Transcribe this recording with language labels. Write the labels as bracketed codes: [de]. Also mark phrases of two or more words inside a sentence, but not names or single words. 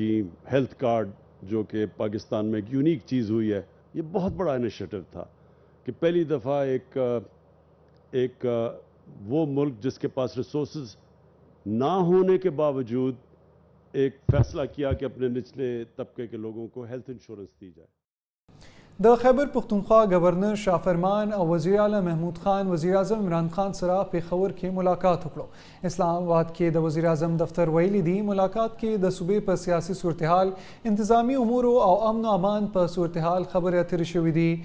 [en] health card [ur] جو کہ پاکستان میں ایک یونیک چیز ہوئی ہے، یہ بہت بڑا انیشیٹو تھا کہ پہلی دفعہ ایک وہ ملک جس کے پاس ریسورسز نہ ہونے کے باوجود ایک فیصلہ کیا کہ اپنے نچلے طبقے کے لوگوں کو [en] health insurance [ur] دی جائے. [ps] د خیبر پختونخوا گورنر شاه فرمان او وزیر اعلی محمود خان وزیر اعظم عمران خان سره پېښور کې ملاقات وکړو. اسلام آباد کې د وزیر اعظم دفتر ویلي دی ملاقات کې د صوبې په سیاسي صورتحال، انتظامی امور او امن او امان په صورتحال خبرې اترې شوې دي.